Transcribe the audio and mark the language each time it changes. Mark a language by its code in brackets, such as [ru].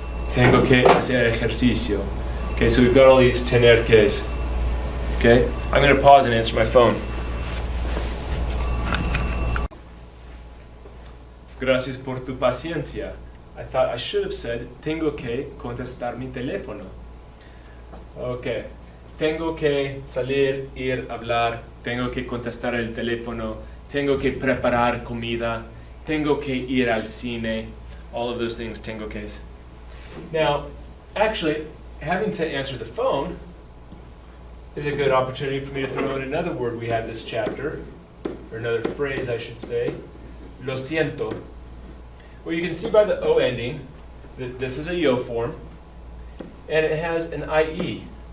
[es] Tengo que hacer ejercicio. [en] Okay, so we've got all these tener ques. Okay, I'm going to pause and answer my phone. [es] Gracias por tu paciencia. [en] I thought I should have said, [es] tengo que contestar mi teléfono. Okay. Tengo que salir, ir, hablar. Tengo que contestar el teléfono. Tengo que preparar comida. Tengo que ir al cine. [en] All of those things, tengo ques. Now, actually, having to answer the phone is a good opportunity for me to throw in another word we had this chapter, or or another phrase I should say. [es] Lo siento. [en] Well, you can see by the O ending that this is a yo form, and it has an IE.